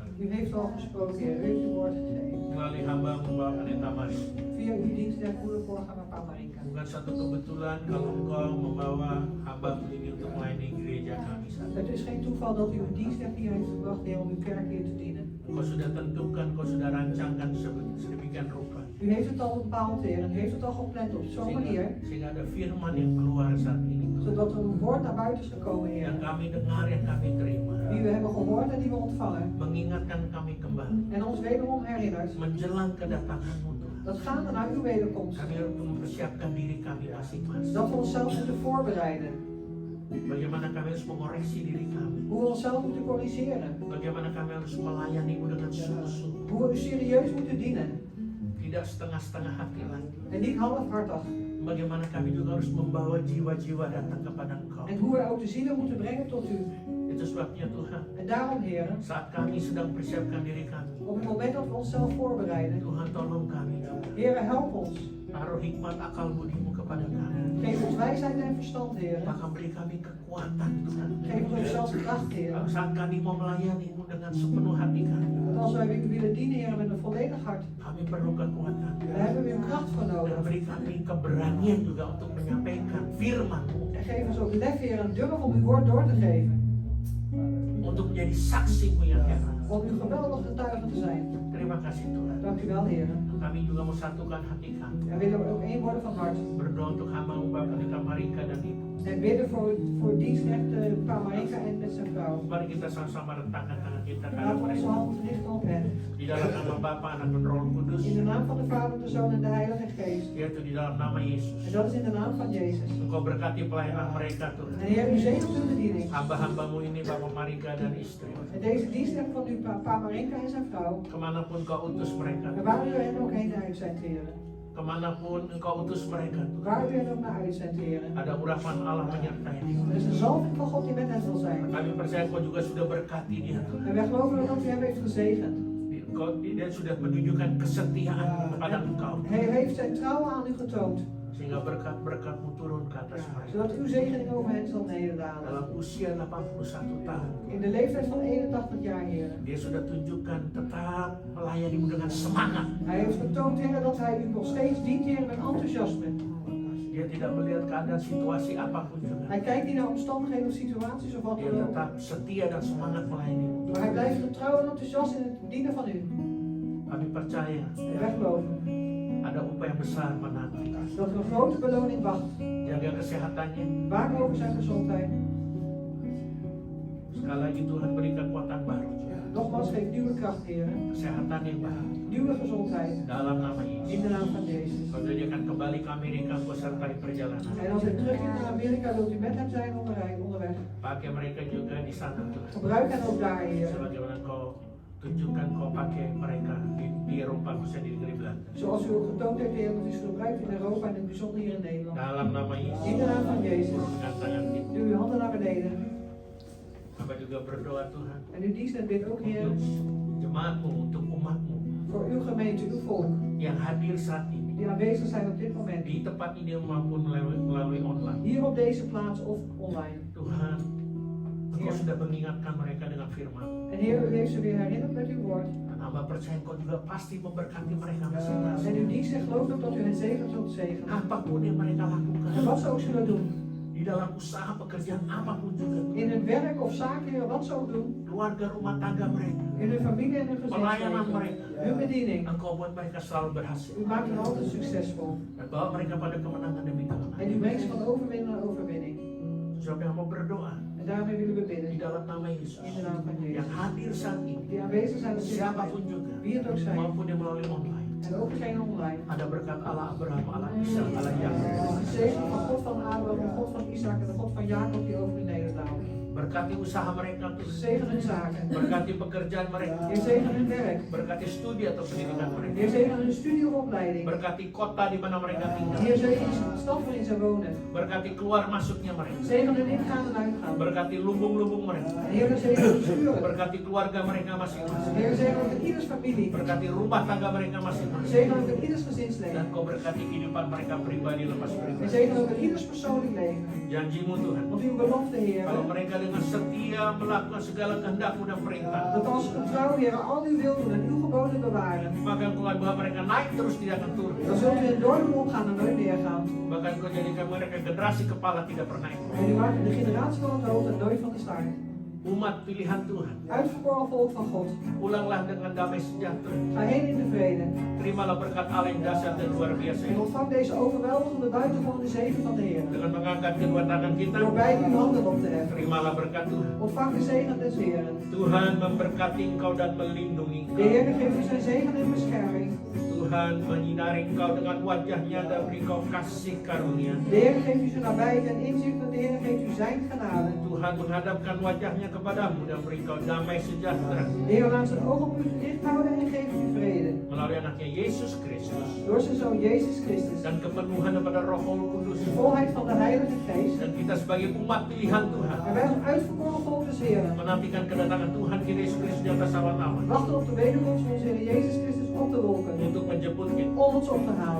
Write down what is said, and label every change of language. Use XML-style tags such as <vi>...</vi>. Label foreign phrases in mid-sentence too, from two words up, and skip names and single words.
<nl>U heeft al gesproken, Heer. U heeft uw woord gegeven.</nl> <id>Melalui hamba-Mu Pendeta Mari.</id> <nl>Via uw dienst en goede voorganger Pak Marinka.</nl> <id>Bukan satu kebetulan kalau Engkau membawa hamba-Mu ini untuk melayani gereja kami.</id> <nl>Het is geen toeval dat u uw diensknecht hier heeft gebracht, Heer, om uw kerk hier te dienen.</nl> <id>Kau sudah tentukan, kau sudah rancangkan sedemikian rupa.</id> <nl>U heeft het al bepaald, Heer, en u heeft het al gepland op zo'n manier,</nl> <id>Sehingga ada firman yang keluar saat ini.</id> <nl>zodat er een woord naar buiten is gekomen, Heer,</nl> <id>Yang kami dengar, yang kami terima.</id> <nl>die we hebben gehoord en die we ontvangen,</nl> <id>Mengingatkan kami kembali.</id> <nl>en ons wederom herinnert,</nl> <id>Menjelang kedatanganmu Tuhan.</id> <nl>dat gaande naar uw wederkomst,</nl> <id>Kami harus mempersiapkan diri kami masing-masing.</id> <nl>dat we onszelf moeten voorbereiden,</nl> <id>Bagaimana kami harus mengoreksi diri kami.</id> <nl>hoe we onszelf moeten corrigeren,</nl> <id>Bagaimana kami harus melayanimu dengan sungguh-sungguh.</id> <nl>hoe we u serieus moeten dienen,</nl> <id>Tidak setengah-setengah hati lagi.</id> <nl>en niet halfhartig,</nl> <id>Bagaimana kami juga harus membawa jiwa-jiwa datang kepada Engkau.</id> <nl>en hoe we ook de zielen moeten brengen tot u.</nl> <id>Itu sebabnya Tuhan,</id> <nl>En daarom, Heer,</nl> <id>saat kami sedang persiapkan diri kami,</id> <nl>op het moment dat we onszelf voorbereiden,</nl> <id>Tuhan tolong kami juga.</id> <nl>Heer, help ons.</nl> <id>Taruh hikmat akal budimu kepada kami.</id> <nl>Geef ons wijsheid en verstand, Heer.</nl> <id>Maka beri kami kekuatan Tuhan.</id> <nl>Geef ons ook zelfs kracht, Heer.</nl> <id>Saat kami mau melayanimu dengan sepenuh hati kami,</id> <nl>Want als wij u willen dienen, Heer, met een volledig hart,</nl> <id>kami perlu kekuatan.</id> <nl>daar hebben we uw kracht voor</nl> <id>Dan</id> <nl>nodig.</nl> <id>beri kami keberanian juga untuk menyampaikan firman-Mu.</id> <nl>En geef ons ook lef, Heer, en durf om uw woord door te geven.</nl> <id>Untuk menjadi saksi-Mu yang hebat.</id> <nl>Om uw geweldige getuige te zijn.</nl> <id>Terima kasih Tuhan.</id> <nl>Dank u wel, Heer.</nl> <id>Kami juga mau satukan hati kami.</id> <nl>En willen we ook één worden van hart.</nl> <id>Berdoa untuk hamba-Mu Bapak Pendeta Marika dan Ibu.</id> <nl>En bidden voor dienstrecht Pa Marika en met zijn vrouw.</nl> <id>Mari kita sama-sama rentangkan tangan kita ke arah</id> <nl>Laten we onze</nl> <id>mereka.</id> <nl>hand richten op hen.</nl> <id>Di dalam nama Bapa, Anak dan Roh Kudus.</id> <nl>In de naam van de Vader, de Zoon en de Heilige Geest.</nl> <id>Yaitu di dalam nama Yesus.</id> <nl>En dat is in de naam van Jezus.</nl> <id>Engkau berkati pelayanan mereka</id> <nl>En</nl> <id>Tuhan.</id> <nl>Heer, u zegent hun bediening.</nl> <id>Hamba-hambamu ini Bapak Marika dan istri.</id> <nl>En deze dienstrecht van uw Pa Marika en zijn vrouw.</nl> <id>Kemanapun kau utus mereka.</id> <nl>En waar u hen ook heen uitzendt, Heer.</nl> <id>Kemanapun engkau utus mereka.</id> <nl>Waar u hen ook naar uitzendt, Heer.</nl> <id>Ada urapan Allah menyertai dia.</id> <nl>Er is een zalving van God die met hen zal zijn.</nl> <id>Kami percaya Engkau juga sudah berkati dia.</id> <nl>En wij geloven dat u hem heeft gezegend.</nl> <id>Dia sudah menunjukkan kesetiaan kepada Engkau.</id> <nl>Hij heeft zijn trouwen aan u getoond.</nl> <id>Sehingga berkat-berkat-Mu turun ke atas mereka.</id> <nl>Zodat uw zegening over hen zal nederdalen.</nl> <id>Dalam usia 81 tahun.</id> <nl>In de leeftijd van 81 jaar, Heer.</nl> <id>Dia sudah tunjukkan tetap melayanimu dengan semangat.</id> <nl>Hij heeft getoond, Heer, dat hij u nog steeds dient, Heer, met enthousiasme.</nl> <id>Dia tidak melihat keadaan situasi apapun juga.</id> <nl>Hij kijkt niet naar omstandigheden of situaties of wat</nl> <id>Dia</id> <nl>dan ook.</nl> <id>tetap setia dan semangat melayanimu.</id> <nl>Maar hij blijft getrouw en enthousiast in het dienen van u.</nl> <id>Kami percaya</id> <nl>En wij geloven</nl> <id>ada upaya besar menanti.</id> <nl>dat er een grote beloning wacht.</nl> <id>Jaga kesehatannya.</id> <nl>Waak over zijn gezondheid.</nl> <id>Sekali lagi Tuhan beri kekuatan baru.</id> <nl>Nogmaals, geef nieuwe kracht, Heer.</nl> <id>Kesehatan yang baru.</id> <nl>Nieuwe gezondheid.</nl> <id>Dalam nama Yesus.</id> <nl>In de naam van Jezus.</nl> <id>Kalau dia akan kembali ke Amerika, engkau sertai perjalanan.</id> <nl>En als hij terugkeert naar Amerika, wilt u met hem zijn onderweg.</nl> <id>Pakai mereka juga di sana Tuhan.</id> <nl>Gebruik hen ook daar, Heer.</nl> <id>Sebagaimana engkau tunjukkan kau pakai mereka di Eropa, khususnya di negeri Belanda.</id> <nl>Zoals u ook getoond heeft, Heer, dat u ze gebruikt in Europa en in het bijzonder hier in Nederland.</nl> <id>Dalam nama Yesus.</id> <nl>In de naam van Jezus.</nl> <id>Turunkan tangan kita.</id> <nl>Doe uw handen naar beneden.</nl> <id>Hamba juga berdoa Tuhan.</id> <nl>En uw dienst bidt ook, Heer,</nl> <id>Untuk jemaatmu, untuk umatmu</id> <nl>voor uw gemeente, uw volk,</nl> <id>yang hadir saat ini.</id> <nl>die aanwezig zijn op dit moment.</nl> <id>Di tempat ini maupun melalui online.</id> <nl>Hier op deze plaats of online.</nl> <id>Tuhan, Engkau Iya. sudah mengingatkan mereka dengan firman.</id> <nl>En Heer, u heeft ze weer herinnerd met uw woord.</nl> <id>Dan hamba percaya Engkau juga pasti memberkati mereka</id> <nl>En</nl> <id>masing-masing.</id> <nl>uw dienst gelooft ook dat u hen zegen zult zegenen.</nl> <id>Apapun yang mereka</id> <nl>En</nl> <id>lakukan,</id> <nl>wat ze ook zullen doen.</nl> <id>di dalam usaha pekerjaan apapun juga,</id> <nl>In hun werk of zaak, Heer, wat ze ook doen.</nl> <id>keluarga rumah tangga mereka,</id> <nl>In hun familie en hun</nl> <id>pelayanan</id> <nl>gezinsleven.</nl> <id>mereka,</id> <nl>Hun bediening.</nl> <id>Engkau buat mereka selalu berhasil.</id> <nl>U maakt hen altijd succesvol.</nl> <id>Dan bawa mereka pada kemenangan demi</id> <nl>En u</nl> <id>kemenangan.</id> <nl>brengt ze van overwinning naar overwinning.</nl> <id>Sebab yang mau berdoa</id> <nl>En daarmee willen we</nl> <id>di</id> <nl>bidden.</nl> <id>dalam nama Yesus,</id> <nl>In de naam van</nl> <id>yang</id> <nl>Jezus.</nl> <id>hadir saat ini,</id> <nl>Die aanwezig zijn op dit</nl> <id>siapapun</id> <nl>moment.</nl> <id>juga,</id> <nl>Wie het ook zijn.</nl> <id>maupun yang melalui online,</id> <nl>En ook degene online.</nl> <id>ada berkat Allah Abraham, Allah Ishak, Allah Yakub.</id> <nl>De zegen van God van Abraham, de God van Isaac en de God van Jacob die over u nederdaalt.</nl> <id>Berkati usaha mereka Tuhan.</id> <nl>Zegen hun zaken.</nl> <id>Berkati pekerjaan mereka.</id> <nl>Heer, zegen hun werk.</nl> <id>Berkati studi atau pendidikan mereka.</id> <nl>Heer, zegen hun studie of opleiding.</nl> <id>Berkati kota di mana mereka tinggal.</id> <nl>Heer, zegen de stad waarin zij wonen.</nl> <id>Berkati keluar masuknya mereka.</id> <nl>Zegen hun ingaan en uitgaan.</nl> <id>Berkati lumbung-lumbung mereka.</id> <nl>En Heer, zegen hun schuren.</nl> <id>Berkati keluarga mereka masing-masing.</id> <nl>Heer, zegen ook in ieders familie.</nl> <id>Berkati rumah tangga mereka masing-masing.</id> <nl>Zegen ook in ieders gezinsleven.</nl> <id>Dan kau berkati kehidupan mereka pribadi lepas</id> <nl>En</nl> <id>pribadi.</id> <nl>zegen ook in ieders persoonlijk leven.</nl> <id>Janjimu Tuhan.</id> <nl>Want uw belofte, Heer,</nl> <id>Kalau mereka dengan dengan setia melakukan segala kehendak-Mu dan perintah.</id> <nl>Dat als ze getrouw, Heer, al uw wil doen en uw geboden bewaren,</nl> <id>Maka Engkau bahwa mereka naik terus tidak akan turun.</id> <nl>dan zullen we in doorn opgaan en nooit neergaan.</nl> <id>Bahkan Engkau jadikan mereka generasi kepala tidak pernah ikut.</id> <nl>En u maakt de generatie van het hoofd en nooit van de staart.</nl> <id>Umat pilihan Tuhan,</id> <nl>Uitverkoren volk van God.</nl> <id>pulanglah dengan damai sejahtera.</id> <nl>Ga heen in de vrede.</nl> <id>Terimalah berkat Allah yang dahsyat dan luar biasa</id> <nl>En</nl> <id>ini.</id> <nl>ontvang deze overweldigende buitengewone zegen van de Heer.</nl> <id>Dengan mengangkat kedua tangan kita,</id> <nl>Door beide uw handen op te heffen.</nl> <id>terimalah berkat Tuhan.</id> <nl>Ontvang de zegen des Heeren.</nl> <id>Tuhan memberkati engkau dan melindungi</id> <nl>De</nl> <id>engkau.</id> <nl>Heer geeft u zijn zegen en bescherming.</nl> <id>Tuhan menyinari engkau dengan wajahnya dan beri engkau kasih karunia.</id> <nl>De Heer geeft u zijn nabijheid en inzicht en de Heer geeft u zijn genade.</nl> <id>Tuhan menghadapkan wajahnya kepadamu dan beri engkau damai sejahtera.</id> <nl>De Heer laat zijn ogen op u gericht houden en geeft u vrede.</nl> <id>Melalui anaknya Yesus Kristus.</id> <nl>Door zijn Zoon Jezus Christus.</nl> <id>Dan kepenuhan daripada Roh Kudus.</id> <nl>De volheid van de Heilige Geest.</nl> <id>Dan kita sebagai umat pilihan Tuhan.</id> <nl>En wij als uitverkoren volk des Heeren.</nl> <id>Menantikan kedatangan Tuhan kita Yesus Kristus di atas awan-awan.</id> <nl>Wachten op de wederkomst van onze Heer Jezus Christus op de wolken.</nl> <id>Untuk menjemput kita.</id> <nl>Om ons op te halen.</nl>